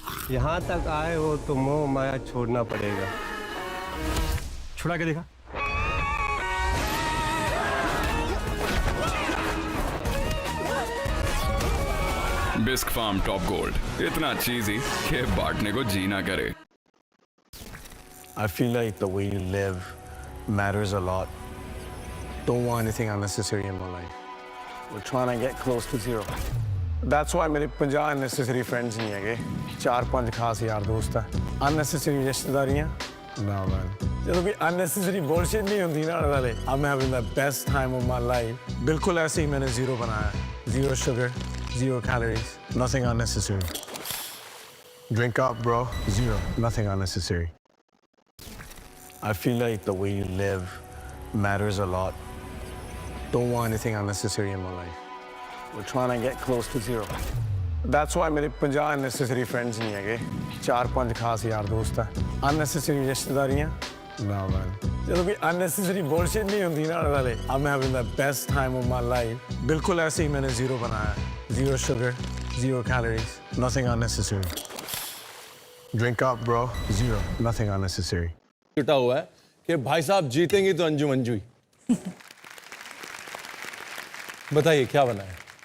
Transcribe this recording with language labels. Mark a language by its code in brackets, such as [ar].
[hi] यहाँ तक आए हो तो मोह माया छोड़ना पड़ेगा। छुड़ा के देखा। बिस्क फार्म टॉप गोल्ड इतना चीजी कि बांटने को जी ना करे। [en] I feel like the way you live matters a lot. Don't want anything unnecessary in my life. We're trying to get close to zero. That's why [hi] मेरे 50 [en] unnecessary friends [hi] नहीं है, 4-5 खास यार दोस्त हैं। Unnecessary रिश्तेदारियाँ? [en] No man. [hi] जब भी [en] unnecessary bullshit [hi] नहीं होती ना वाले, [en] I'm having the best time of my life. [hi] बिल्कुल ऐसे ही मैंने zero बनाया है। [en] Zero sugar, zero calories, nothing unnecessary. Drink up, bro. Zero, nothing unnecessary. I feel like the way you live matters a lot. Don't want anything unnecessary in my life. We're trying to get close to zero. That's why [hi] मेरे 50 [en] unnecessary friends [hi] नहीं है, 4-5 खास यार दोस्त हैं। Unnecessary रिश्तेदारियाँ? [en] No man. [hi] जब भी [en] unnecessary bullshit [hi] नहीं होती ना वाले, [en] I'm having the best time of my life. [hi] बिल्कुल ऐसे ही मैंने zero बनाया है। [en] Zero sugar, zero calories, nothing unnecessary. Drink up, bro. Zero, nothing unnecessary. [hi] जुटा हुआ है कि भाई साहब जीतेंगी तो अंजू मंजू ही। बताइए क्या बना है?